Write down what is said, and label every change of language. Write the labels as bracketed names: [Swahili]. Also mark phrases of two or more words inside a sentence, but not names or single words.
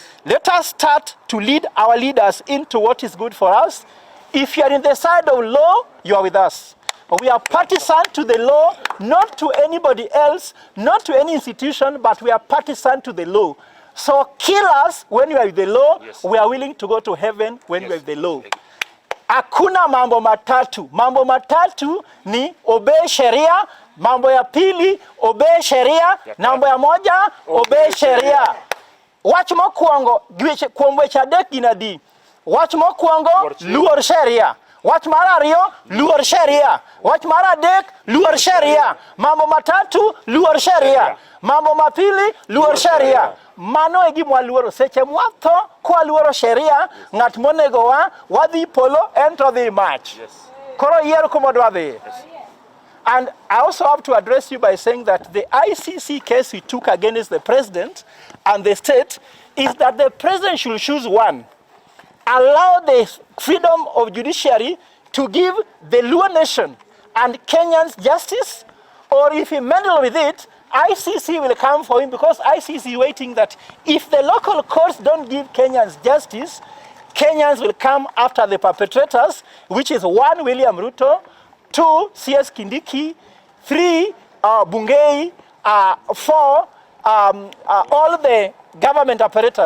[English] Let us start to lead our leaders into what is good for us. If you are in the side of law, you are with us. We are partisan to the law, not to anybody else, not to any institution, but we are partisan to the law. So kill us when you are with the law. Yes. We are willing to go to heaven when Yes. we are with the law. [Swahili] Hakuna mambo matatu. Mambo matatu ni obey sheria, mambo ya pili obey sheria, mambo ya moja obey sheria. [Luo (Kenya and Tanzania)] Wach mokwongo kuom weche adek gin adi. Wach mokwongo luor sheria. Wach mar ariyo luor sheria. Wach mar adek luor sheria. [Swahili] Mambo matatu [Luo (Kenya and Tanzania)] luor sheria. [Swahili] Mambo mapili [Luo (Kenya and Tanzania)] luor sheria. Mano e gima waluoro. Seche mwatho kwa luoro sheria, ng'at monego wadhi polo ento dhi mach. Koro yiero kuma dwa dhi. [English] And I also have to address you by saying that the ICC case we took against the president and the state is that the president should choose one. Allow the freedom of judiciary to give the Luo nation and Kenyans justice, or if he meddle with it, ICC will come for him, because ICC is waiting that if the local courts don't give Kenyans justice, Kenyans will come after the perpetrators, which is 1, William Ruto, 2, CS Kindiki, 3, Bungei, 4, all the government apparatus.